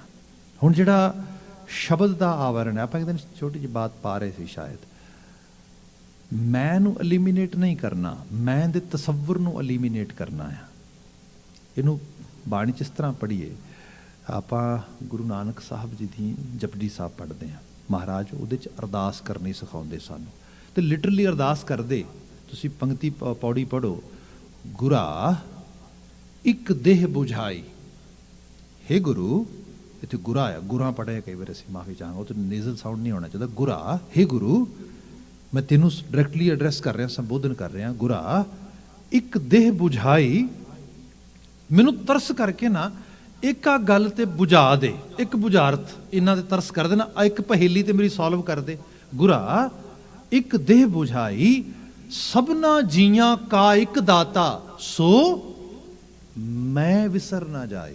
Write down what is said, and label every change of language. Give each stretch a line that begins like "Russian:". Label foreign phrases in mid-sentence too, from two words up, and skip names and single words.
Punjabi: ਹੁਣ ਜਿਹੜਾ ਸ਼ਬਦ ਦਾ ਆਵਰਣ ਹੈ, ਆਪਾਂ ਇੱਕ ਦਿਨ ਛੋਟੀ ਜੀ ਬਾਤ ਪਾ ਰਹੇ ਸੀ ਸ਼ਾਇਦ, ਮੈਂ ਨੂੰ ਐਲੀਮੀਨੇਟ ਨਹੀਂ ਕਰਨਾ, ਮੈਂ ਦੇ ਤਸੱਵੁਰ ਨੂੰ ਐਲੀਮੀਨੇਟ ਕਰਨਾ ਹੈ। ਇਨੂੰ ਬਾਣੀ ਚ ਇਸ ਤਰ੍ਹਾਂ ਪੜ੍ਹੀਏ, ਆਪਾਂ ਗੁਰੂ ਨਾਨਕ ਸਾਹਬ ਜੀ ਦੀ ਜਪੁਜੀ ਸਾਹਬ ਪੜ੍ਹਤੇ ਹੈਂ, ਮਹਾਰਾਜ ਉਹਦੇ ਚ ਅਰਦਾਸ ਕਰਨੀ ਸਿਖਾਉਂਦੇ ਸਾਨੂੰ, ਤੇ ਲਿਟਰਲੀ ਅਰਦਾਸ ਕਰਦੇ। ਤੁਸੀਂ ਪੰਕਤੀ ਪਉੜੀ ਪੜ੍ਹੋ, ਗੁਰਾ ਇਕ ਦੇਹਿ ਬੁਝਾਈ। ਹੇ ਗੁਰੂ, ਇੱਥੇ ਗੁਰਾ ਹੈ, ਗੁਰਾ ਪੜ੍ਹੇ ਕਈ ਵਾਰ ਅਸੀਂ, ਮਾਫ਼ੀ ਚਾਹਾਂਗਾ, ਤੋ
English: nasal sound
Punjabi: ਨਹੀਂ ਹੋਣਾ ਚਾਹੀਦਾ। ਗੁਰਾ, ਹੇ ਗੁਰੂ, ਮੈਂ ਤੈਨੂੰ
English: directly address
Punjabi: ਕਰ ਰਿਹਾ, ਸੰਬੋਧਨ ਕਰ ਰਿਹਾ। ਗੁਰਾ ਇਕ ਦੇਹਿ ਬੁਝਾਈ, ਮੈਨੂੰ ਤਰਸ ਕਰਕੇ ਨਾ ਇੱਕ ਆ ਗੱਲ ਤੇ ਬੁਝਾ ਦੇ, ਇੱਕ ਬੁਝਾਰਤ ਇਨ੍ਹਾਂ ਤੇ ਤਰਸ ਕਰ ਦੇਣਾ, ਇੱਕ ਪਹੇਲੀ ਤੇ ਮੇਰੀ ਸੌਲਵ ਕਰ ਦੇ। ਗੁਰਾ ਇਕ ਦੇਹਿ ਬੁਝਾਈ, ਸਭਨਾ ਜੀਆ ਕਾ ਇਕੁ ਦਾਤਾ, ਸੋ ਮੈ ਵਿਸਰਿ ਨ ਜਾਈ।